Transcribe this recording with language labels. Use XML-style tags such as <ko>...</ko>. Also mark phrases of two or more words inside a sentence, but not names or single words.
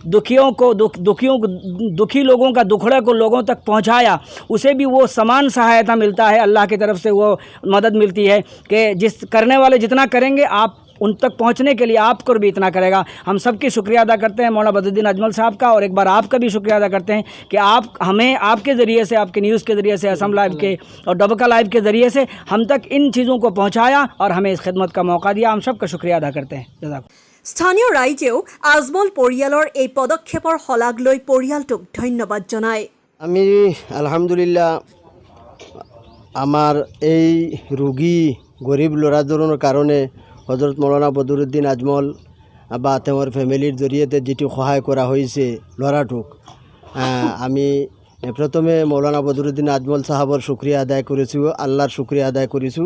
<hi>दुखी लोगों का दुखड़े को लोगों तक पहुंचाया उसे भी वो समान सहायता मिलता है अल्लाह की तरफ से वो मदद मिलती है कि जिस करने वाले जितना करेंगे आप उन तक पहुँचने के लिए आपको भी इतना करेगा। हम सबकी शुक्रिया अदा करते हैं मौलाना बदरुद्दीन अजमल साहब का, और एक बार आपका भी शुक्रिया अदा करते हैं कि आप हमें आपके ज़रिए से, आपके न्यूज़ के ज़रिए से, असम लाइव के और डबका लाइव के ज़रिए से हम तक इन चीज़ों को पहुँचाया और हमें इस खिदमत का मौका दिया। हम सबका शुक्रिया अदा करते हैं। जज़ाक।</hi> <as>স্থানীয় ৰাইজেও আজমল পৰিয়ালৰ এই পদক্ষেপৰ শলাগ লৈ পৰিয়ালটোক ধন্যবাদ জনায়। আমি আলহামদুলিল্লাহ আমার এই রোগী গরিব ল'ৰাজনৰ কাৰণে হজরত মৌলানা বদৰুদ্দিন আজমল বা তেওঁৰ ফেমিলিৰ জৰিয়তে যেটো সহায় কৰা হৈছে ল'ৰাটোক, আমি প্ৰথমে মৌলানা বদৰুদ্দিন আজমল সাহাবৰ শুক্ৰিয়া আদায় কৰিছোঁ, আল্লাহৰ শুক্ৰিয়া আদায় কৰিছোঁ।</as>